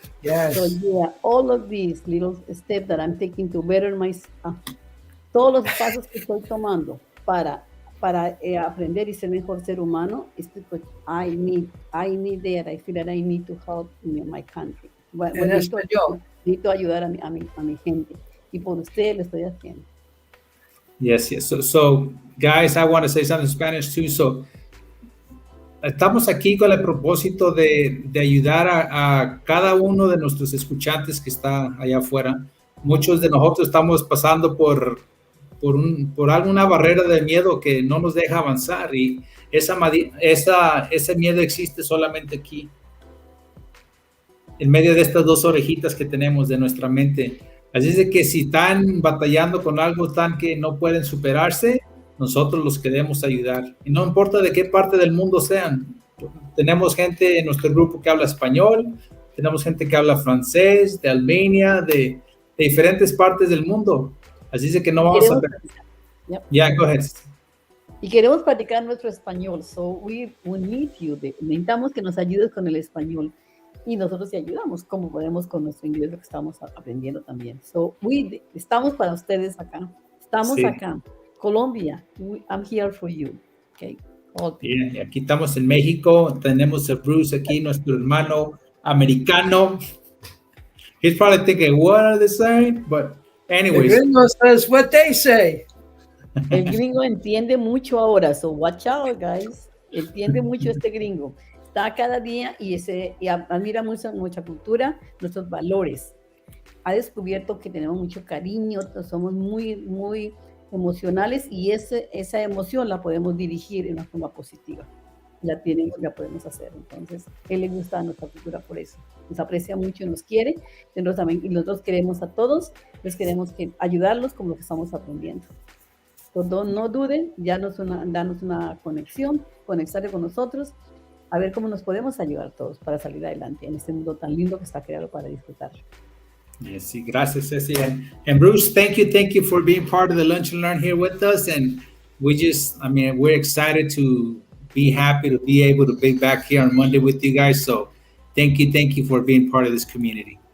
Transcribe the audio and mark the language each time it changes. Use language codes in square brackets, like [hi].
[en] yes. So yeah, all of these little steps that I'm taking to better my, [es] todos los pasos que estoy tomando para aprender y ser mejor ser humano, [en] is because I need that. I feel that I need to help my country. [es] Necesito ayudar a mi gente. Y por ustedes lo estoy haciendo. [en] Yes. So guys, I want to say something in Spanish too. [es] So, estamos aquí con el propósito de ayudar a cada uno de nuestros escuchantes que está allá afuera. Muchos de nosotros estamos pasando por alguna barrera de miedo que no nos deja avanzar, y ese miedo existe solamente aquí, en medio de estas dos orejitas que tenemos de nuestra mente. Así es de que si están batallando con algo tan que no pueden superarse, nosotros los queremos ayudar. Y no importa de qué parte del mundo sean. Tenemos gente en nuestro grupo que habla español, tenemos gente que habla francés, de Albania, de diferentes partes del mundo. Así es de que no vamos a... [en] Yeah, go ahead. [es] Y queremos practicar nuestro español. [en] So we need you. [es] Necesitamos que nos ayudes con el español. Y nosotros te ayudamos como podemos con nuestro inglés, lo que estamos aprendiendo también. So estamos para ustedes acá. Estamos acá. [en] Colombia, I'm here for you. Okay. [es] Bien, aquí estamos en México. Tenemos a Bruce aquí, nuestro hermano americano. [en] He's probably thinking, what are they saying? But anyways. The gringo says what they say. [es] El gringo entiende mucho ahora, [en] so watch out, guys. [es] Entiende mucho este gringo. Está cada día y admira mucho nuestra cultura, nuestros valores. Ha descubierto que tenemos mucho cariño, somos muy, muy emocionales, y esa emoción la podemos dirigir en una forma positiva. La podemos hacer. Entonces, él le gusta nuestra cultura por eso. Nos aprecia mucho y nos quiere. Y nosotros queremos a todos, les queremos ayudarlos con lo que estamos aprendiendo. Entonces, no duden, danos una conexión, conectarse con nosotros, a ver cómo nos podemos ayudar todos para salir adelante en este mundo tan lindo que está creado para disfrutarlo. [en] Yes, gracias, Ceci. And Bruce, thank you for being part of the Lunch and Learn here with us. And we're excited to be happy to be able to be back here on Monday with you guys. So thank you for being part of this community.